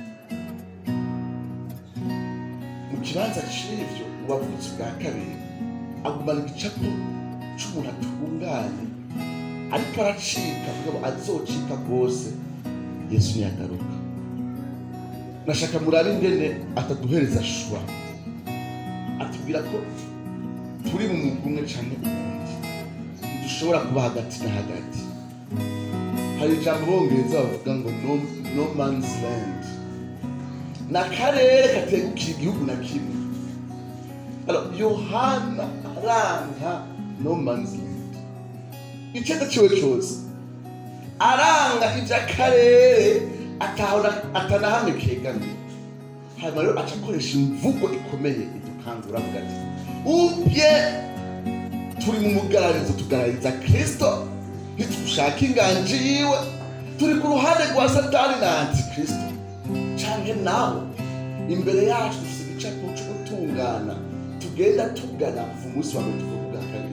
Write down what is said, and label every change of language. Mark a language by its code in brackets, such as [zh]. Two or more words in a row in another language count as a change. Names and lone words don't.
[rn] Mu kibanza c'ivyo uwavutse bwa kabiri agumana igicapo c'umuntu atunganye, ariko aracika, mugabo azocika rwose Yesu niyagaruka. Nashaka murabe ingene ataduhereza shwa, atubwira ko turi mu mugwi umwe canke uwundi, ntidushobora kuba hagati na hagati. Hari ijambo bongereza bavuga ngo [en] no man's land, [rn] n'akarere kategukira igihugu na kimwe. Alors Yohana aranga [en] no man's land, [rn] icenda ciwe cose aranga ivy'akarere atanahamwe kegamiye. Hanyuma rero aca akoresha imvugo ikomeye idukangura, avuga ati ubye turi mu mugararizo tugarariza Kristo, ntitushaka inganji yiwe, turi ku ruhande rwa Satani na Antikristo, canke naho imbere yacu dufise igicapo co gutungana tugenda tugana kuva umunsi wa mbere tuvuga ubwa kabiri.